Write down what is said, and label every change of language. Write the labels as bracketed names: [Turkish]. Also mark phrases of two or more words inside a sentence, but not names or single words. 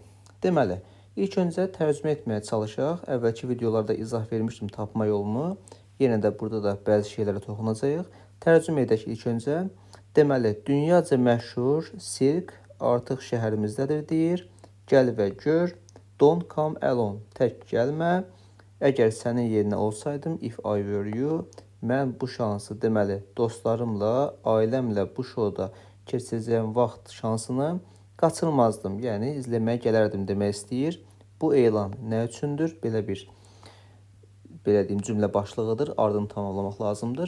[Azerbaijani] Deməli, ilk öncə tərcümə etməyə çalışaq. Əvvəlki videolarda izah vermişdim tapma yolunu. Yenə də burada da bəzi şeylərə toxunacağıq. Tərcümə edək ilk öncə. Deməli, dünyaca məşhur sirk artıq şəhərimizdədir deyir. Gəl və gör, [English] don't come alone, [Azerbaijani] tək gəlmə. Əgər sənin yerinə olsaydım, [English] if I were you, [Azerbaijani] mən bu şansı, deməli, dostlarımla, ailəmlə bu şoda keçəcəyim vaxt şansını qaçırmazdım. Yəni, izləməyə gələrdim demək istəyir. Bu elan nə üçündür? Belə deyim, cümlə başlığıdır, ardını tamamlamaq lazımdır.